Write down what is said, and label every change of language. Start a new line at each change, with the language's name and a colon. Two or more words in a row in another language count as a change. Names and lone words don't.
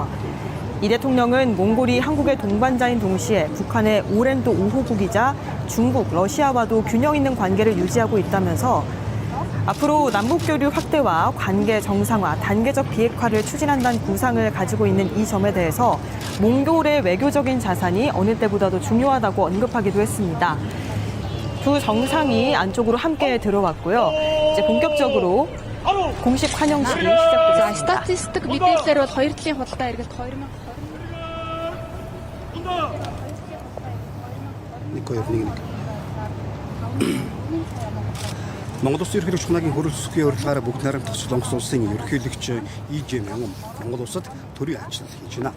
Korean: 이 대통령은 몽골이 한국의 동반자인 동시에 북한의 오랜 또 우호국이자 중국, 러시아와도 균형 있는 관계를 유지하고 있다면서 앞으로 남북교류 확대와 관계 정상화, 단계적 비핵화를 추진한다는 구상을 가지고 있는 이 점에 대해서 몽골의 외교적인 자산이 어느 때보다도 중요하다고 언급하기도 했습니다. 두 정상이 안쪽으로 함께 들어왔고요. 이제 본격적으로 공식 환영식이 시작되겠습니다.
Mongolian: 스타티스틱 мэдээлэлээр бол 2 жилийн худалдаа эргэлт 2000 Монгол Улсын ерөнхийлөгч хунагийн хөрөлсөхийн урилгаараа бүгд найрамдах Солонгос улсын ерөнхийлөгч Ижемэн Монгол улсад төрийн айлчлал хийж байна.